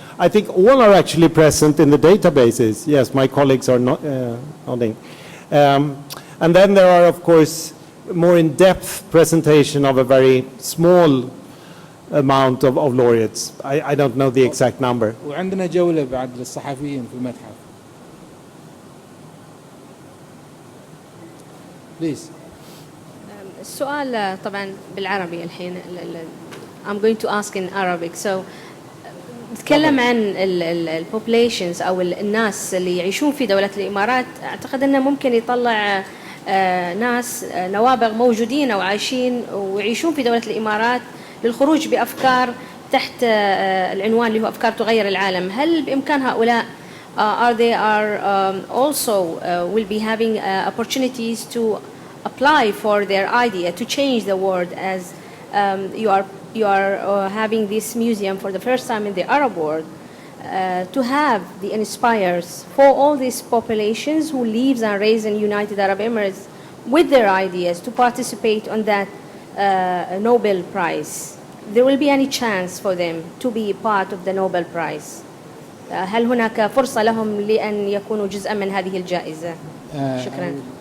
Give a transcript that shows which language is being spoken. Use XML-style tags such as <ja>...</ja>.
<en>I think all are actually present in the databases. Yes, my colleagues are nodding. And then there are, of course, more in-depth presentation of a very small amount of laureates. I don't know the exact number.</en> <ar>وعندنا جولة بعد للصحفيين في المتحف.</ar> <en>Please.</en> <ar>السؤال طبعا بالعربي الحين.</ar> <en>I'm going to ask in Arabic.</en> <ar>So نتكلم عن ال populations أو الناس اللي يعيشون في دولة الإمارات. أعتقد أنه ممكن يطلع ناس نوابغ موجودين أو عايشين ويعيشون في دولة الإمارات للخروج بأفكار تحت العنوان اللي هو أفكار تغير العالم. هل بإمكان هؤلاء</ar> <en>they are also will be having opportunities to apply for their idea to change the world, as you are having this museum for the first time in the Arab world, to have the inspires for all these populations who lives and raised in United Arab Emirates with their ideas to participate on that Nobel Prize. There will be any chance for them to be part of the Nobel Prize?</en> <ar>هل هناك فرصة لهم لأن يكونوا جزءا من هذه الجائزة؟ شكرا.</ar>